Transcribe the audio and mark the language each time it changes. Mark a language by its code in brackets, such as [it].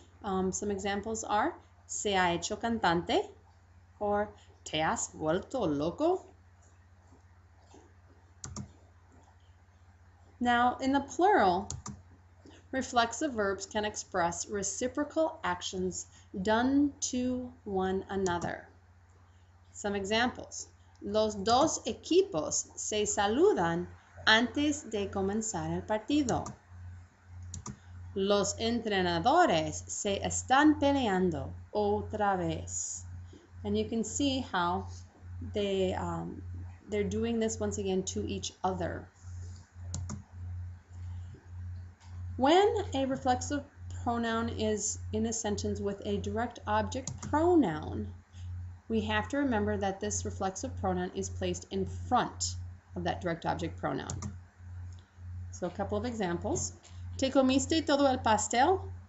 [en] Some examples are [es] se ha hecho cantante [en] or [es] te has vuelto loco. [en] Now, in the plural, reflexive verbs can express reciprocal actions done to one another. Some examples. [es] Los dos equipos se saludan antes de comenzar el partido. Los entrenadores se están peleando otra vez. [en] And you can see how they're doing this once again to each other. When a reflexive pronoun is in a sentence with a direct object pronoun, we have to remember that this reflexive pronoun is placed in front of that direct object pronoun. So a couple of examples. [es] ¿Te comiste todo el pastel?